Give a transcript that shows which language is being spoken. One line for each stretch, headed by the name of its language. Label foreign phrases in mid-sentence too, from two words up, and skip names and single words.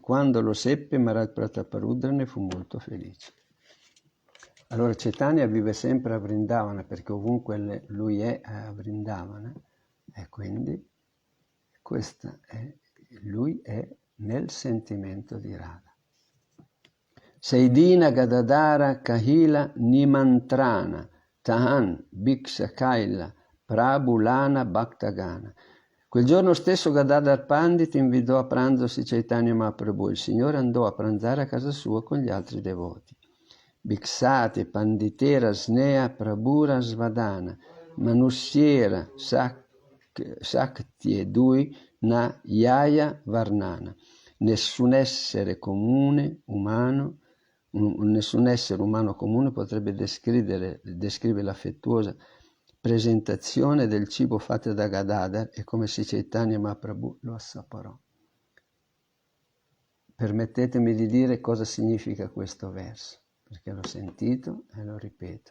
Italian: Quando lo seppe, Maharaj Prataparudra ne fu molto felice. Allora Chaitanya vive sempre a Vrindavana, perché ovunque lui è a Vrindavana, e quindi lui è nel sentimento di Radha.
Bangla: সেইদিন গদাধর কহিলা নিমন্ত্রণ তাহাঁ ভিক্ষা কৈলা প্রভুলঞা ভক্তগণ.
Italian: Quel giorno stesso Gadadhar Pandit invitò a pranzo Sri Chaitanya Mahaprabhu. Il Signore andò a pranzare a casa sua con gli altri devoti.
Bangla: ভিক্ষাতে পণ্ডিতের স্নেহ প্রভুর স্বাদন মনুষ্যের শক্তি এ দুই না যায় বর্ণন.
Italian: Nessun essere umano comune potrebbe descrivere l'affettuosa presentazione del cibo fatto da Gadadhar e come Sri Chaitanya Mahaprabhu lo assaporò. Permettetemi di dire cosa significa questo verso, perché l'ho sentito e lo ripeto.